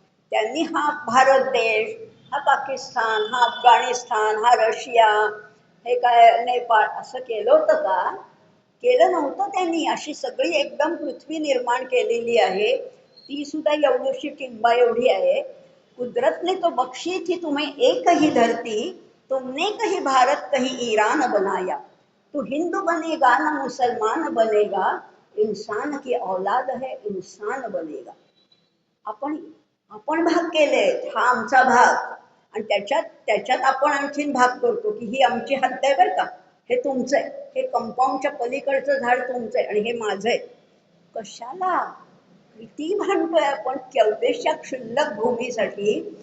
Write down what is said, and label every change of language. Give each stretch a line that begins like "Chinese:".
Marathi: त्यांनी हा भारत देश, हा पाकिस्तान, हा अफगाणिस्तान, हा रशिया, हे काय नेपाळ असं केलं होतं का, केलं नव्हतं त्यांनी. अशी सगळी एकदम पृथ्वी निर्माण केलेली आहे, ती सुद्धा एवढीशी टिंबा एवढी आहे.
Hindi: कुदरत ने तो बख्शी थी तुम्हें एक ही धरती, तुमने कहीं भारत कहीं ईरान बनाया, तू हिंदू बनेगा ना मुसलमान बनेगा, इंसान की औलाद है इंसान बनेगा.
Marathi: आपण भाग केले, हा आमचा भाग, आणि त्याच्यात आपण आणखीन भाग करतो की ही आमची हद्द आहे बरं का, हे तुमचं आहे, हे कंपाऊंडच्या पलीकडचं झाड तुमचं आहे आणि हे माझं आहे. कशाला किती भांडतोय आपण केवढ्याशा क्षुल्लक भूमीसाठी.